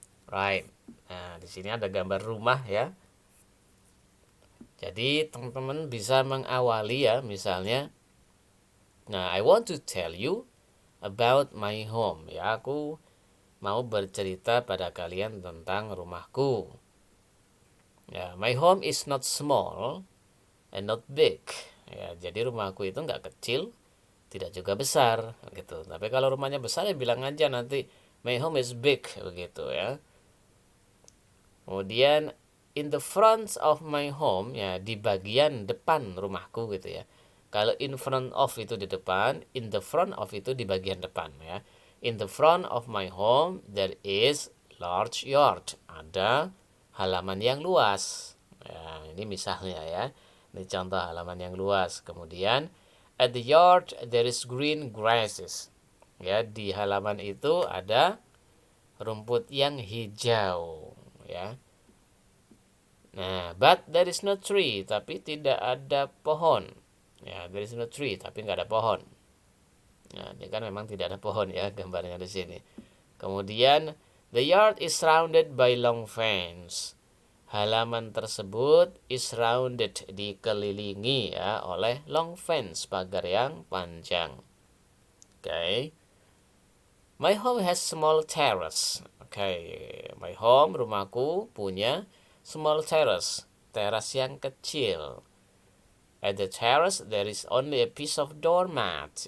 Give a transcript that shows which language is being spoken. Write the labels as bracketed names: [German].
[Indonesian] Right. Nah, di sini ada gambar rumah ya. Jadi teman-teman bisa mengawali ya, misalnya, nah, [English] I want to tell you about my home. [Indonesian] Ya, aku mau bercerita pada kalian tentang rumahku. [English] Ya, my home is not small and not big. [Indonesian] Ya, jadi rumahku itu nggak kecil, tidak juga besar, gitu. Tapi kalau rumahnya besar ya bilang aja nanti [English] my home is big, [Indonesian] begitu ya. Kemudian [English] in the front of my home, [Indonesian] ya di bagian depan rumahku gitu ya. Kalau [English] in front of [Indonesian] itu di depan, [English] in the front of [Indonesian] itu di bagian depan ya. [English] In the front of my home there is large yard. [Indonesian] Ada halaman yang luas. Ya, ini misalnya ya. Ini contoh halaman yang luas. Kemudian [English] at the yard there is green grasses. [Indonesian] Ya, di halaman itu ada rumput yang hijau ya. Nah, [English] but there is no tree, [Indonesian] tapi tidak ada pohon. Ya, [English] there is no tree, [Indonesian] tapi nggak ada pohon. Nah, ini kan memang tidak ada pohon ya gambarnya di sini. Kemudian, [English] the yard is surrounded by long fence. [Indonesian] Halaman tersebut [English] is surrounded, [Indonesian] dikelilingi ya oleh [English] long fence, [Indonesian] pagar yang panjang. Oke. Okay. [English] My home has small terrace. Oke, okay. My home, [Indonesian] rumahku punya [English] small terrace, [Indonesian] teras yang kecil. [English] At the terrace there is only a piece of doormat.